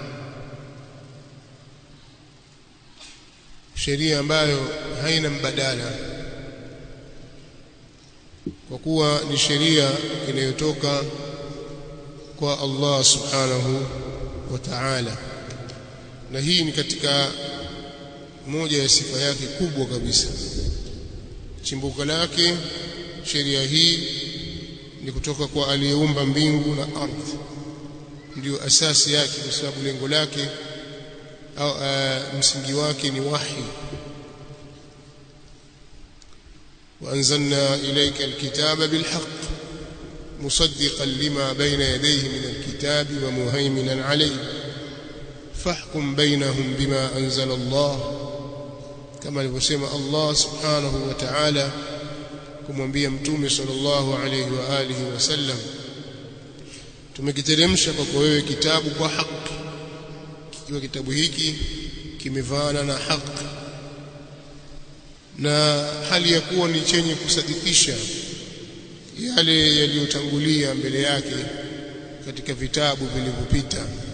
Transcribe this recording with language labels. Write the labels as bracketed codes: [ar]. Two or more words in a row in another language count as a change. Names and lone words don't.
[sw] sheria ambayo haina mbadala, kwa kuwa ni sheria inayotoka kwa [ar] الله سبحانه وتعالى, [sw] na hii ni katika moja ya sifa yake kubwa kabisa. Chimbuko lake sheria hii ni kutoka kwa aliyeumba mbingu na ardhi, ndio asasi yake, kwa sababu lengo lake au msingi wake ni wahi. [ar] وأنزلنا إليك الكتاب بالحق مصدقا لما بين يديه من الكتاب ومهيمنا عليه فاحكم بينهم بما أنزل الله، كما [sw] alivyosema [ar] الله سبحانه وتعالى [sw] kumwambia mtume [ar] صلى الله عليه وعلى آله وسلم, [sw] tumekiteremsha kwako wewe kitabu kwa haki, kikiwa kitabu hiki kimevaana na haki na hali ya kuwa ni chenye kusadikisha yale yaliyotangulia mbele yake katika vitabu vilivyopita.